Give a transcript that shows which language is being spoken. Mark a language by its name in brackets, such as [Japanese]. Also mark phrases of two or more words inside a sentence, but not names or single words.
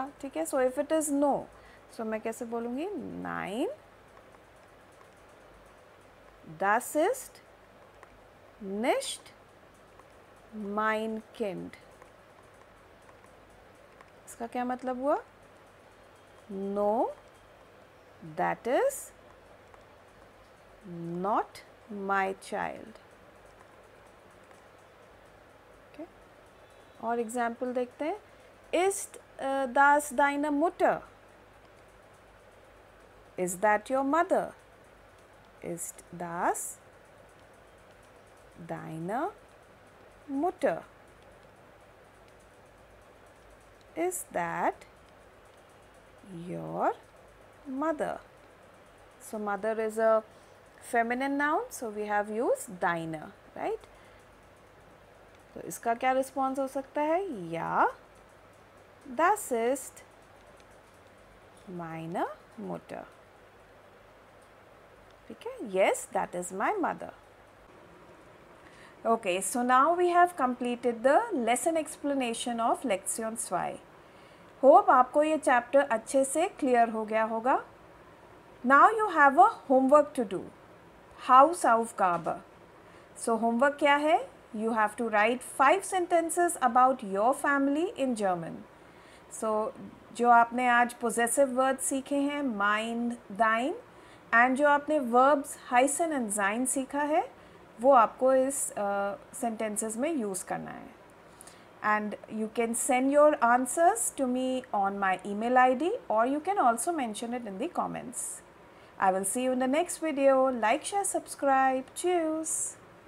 [Hindi] ठीक है, [English] so if it is no, [Hindi] सो मैं कैसे बोलूँगी? [German] नाइन das ist nicht mein Kind. [Hindi] इसका क्या मतलब हुआ? [English] नो, that is not my child. [Hindi] और एग्जाम्पल देखते हैं. [German] Ist das deine Mutter? [English] Is that your mother? [German] Ist das deine Mutter? [English] Is that your mother? So mother is a feminine noun, so we have used deine, right? [Hindi] तो इसका क्या रिस्पॉन्स हो सकता है? [German] या das ist meine Mutter. [Hindi] ठीक है, [English] yes, that is my mother. Okay, so now we have completed the lesson explanation of Lektion 2. [Hindi] Hope आपको ये चैप्टर अच्छे से क्लियर हो गया होगा. [English] Now you have a homework to do. [Hindi] Hausaufgabe. So homework क्या है? [English] You have to write 5 sentences about your family in German. [Hindi] So जो आपने आज possessive words सीखे हैं, [German] mein, dein, [Hindi] and जो आपने verbs heißen and sein सीखा है, वो आपको इस sentences में use करना है. [English] And you can send your answers to me on my email ID, or you can also mention it in the comments. I will see you in the next video. Like, share, subscribe. Cheers!